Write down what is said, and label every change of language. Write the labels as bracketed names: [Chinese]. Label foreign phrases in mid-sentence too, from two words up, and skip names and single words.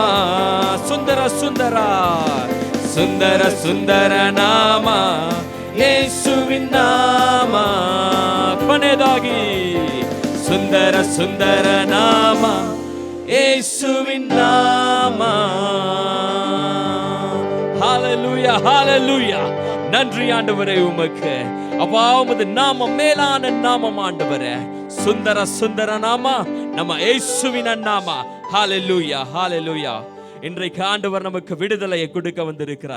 [Kannada] ಸುಂದರ ಸುಂದರ ಸುಂದರ ಸುಂದರ ನಾಮ ಯೇಸುವಿನ ನಾಮ. ಕೊನೆಯದಾಗಿ ಸುಂದರ ಸುಂದರ ನಾಮ ಯೇಸುವಿನ ನಾಮ. [Tamil] ஹalleluya ஹalleluya. நன்றி ஆண்டவரே உமக்கு. அப்பா உமது நாமம் மேலான நாமம் ஆண்டவரே. சுந்தர சுந்தர நாம நம்ம இயேசுவின் நாம. ஹalleluya ஹalleluya. இன்றைக்கு ஆண்டவர் நமக்கு விடுதலையை கொடுக்க வந்திருக்கிறார்.